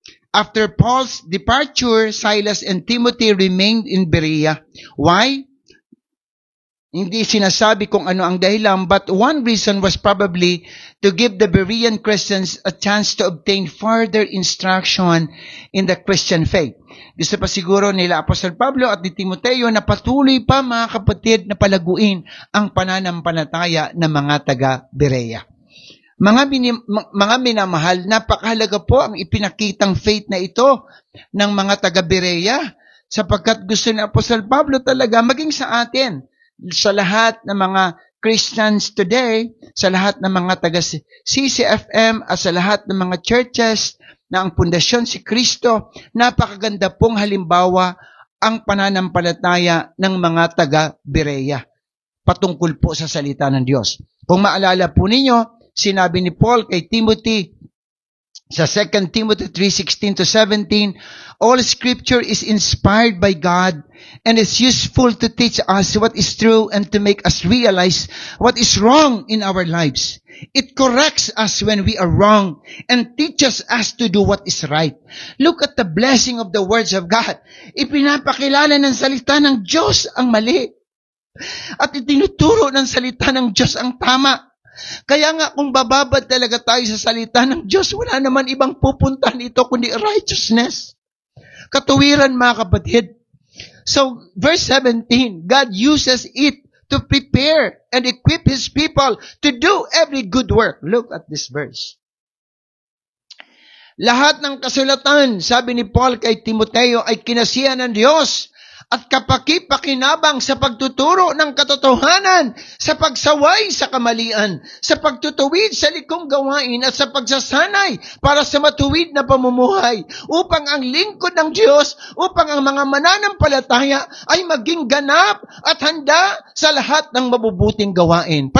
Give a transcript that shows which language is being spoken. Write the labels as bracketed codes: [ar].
[en] After Paul's departure, Silas and Timothy remained in Berea. Why? [tl] Hindi sinasabi kung ano ang dahilan, [en] but one reason was probably to give the Berean Christians a chance to obtain further instruction in the Christian faith. [tl] Gusto pa siguro nila Apostol Pablo at ni Timoteo na patuloy pa mga kapatid na palaguin ang pananampalataya ng mga taga-Berea. Mga minamahal, napakahalaga po ang ipinakitang faith na ito ng mga taga-Berea sapagkat gusto ni Apostol Pablo talaga maging sa atin, sa lahat ng mga Christians today, sa lahat ng mga taga-CCFM at sa lahat ng mga churches na ang pundasyon si Kristo, napakaganda pong halimbawa ang pananampalataya ng mga taga-Berea patungkol po sa salita ng Diyos. Kung maalala po ninyo, sinabi ni Paul kay Timothy sa [en] 2 Timothy 3:16-17, all scripture is inspired by God and is useful to teach us what is true and to make us realize what is wrong in our lives. It corrects us when we are wrong and teaches us to do what is right. Look at the blessing of the words of God. [tl] Ipinapakilala ng salita ng Diyos ang mali. At itinuturo ng salita ng Diyos ang tama. Kaya nga kung bababad talaga tayo sa salita ng Diyos, wala naman ibang pupuntahan ito kundi righteousness. Katuwiran mga kapatid. [en] So, verse 17, God uses it to prepare and equip His people to do every good work. Look at this verse. [tl] Lahat ng kasulatan, sabi ni Paul kay Timoteo, ay kinasihan ng Diyos at kapaki-pakinabang sa pagtuturo ng katotohanan, sa pagsaway sa kamalian, sa pagtutuwid sa likong gawain at sa pagsasanay para sa matuwid na pamumuhay, upang ang lingkod ng Diyos, upang ang mga mananampalataya ay maging ganap at handa sa lahat ng mabubuting gawain.